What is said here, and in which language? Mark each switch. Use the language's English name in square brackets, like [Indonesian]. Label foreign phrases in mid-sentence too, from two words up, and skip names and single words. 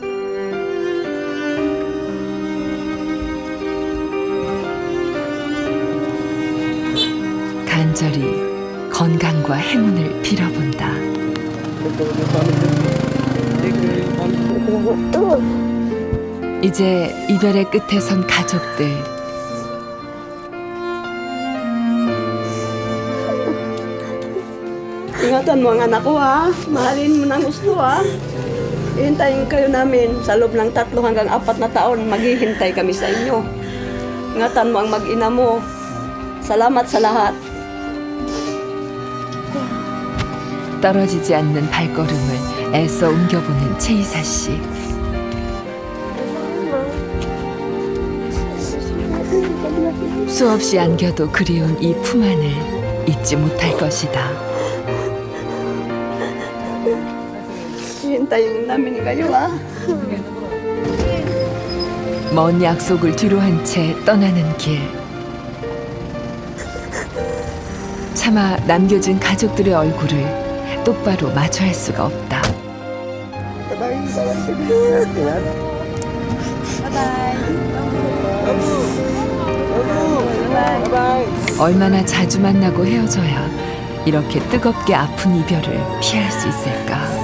[Korean] 간절히 건강과 행운을 빌어본다. 이제 이별의 끝에 선 가족들. [Filipino] Ingatan mo ang anak ko ha. Mahalin mo ng gusto ha. Ihintayin kayo namin sa loob ng 3 hanggang 4 na taon. Maghihintay kami sa inyo. Ingatan mo ang mag-ina mo. Salamat sa lahat. [Korean] 떨어지지 않는 발걸음을 애써 옮겨보는 최이사 씨. 수없이 안겨도 그리운 이 품 안을 잊지 못할 것이다. [Filipino] Ihintayin namin kayo ha. [Korean] 먼 약속을 뒤로 한 채 떠나는 길. 차마 남겨진 가족들의 얼굴을 똑바로 마주할 수가 없다. 얼마나 자주 만나고 헤어져야 이렇게 뜨겁게 아픈 이별을 피할 수 있을까?